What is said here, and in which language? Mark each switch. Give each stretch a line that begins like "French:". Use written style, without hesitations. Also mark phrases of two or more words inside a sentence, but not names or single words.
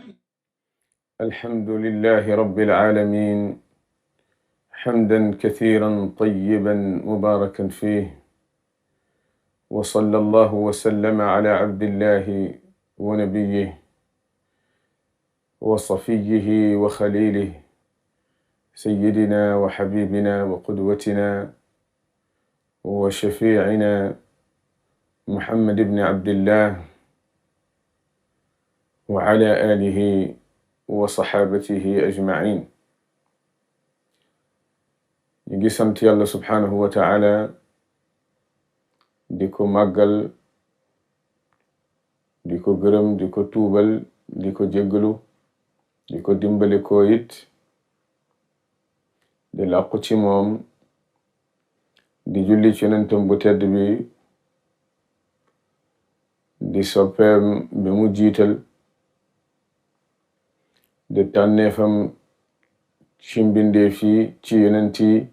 Arabic: الحمد لله رب العالمين، حمدا كثيرا طيبا مباركا فيه، وصلى الله وسلم على عبد الله ونبيه وصفيه وخليله سيدنا وحبيبنا وقدوتنا وشفيعنا محمد بن عبد الله وعلى آله وصحابته أجمعين.
Wolof: ñu ngi sant yàlla
Arabic: سبحانه وتعالى
Wolof: di ko màggal, di ko gërëm, di ko tuubal, di ko jéggalu, di ko dimbali ko it di làqu ci moom, di julli ci yonentam bu tedd bi, di soppeem bi mu jiital, di tànneefam ci mbindeef yi, ci yonent yi,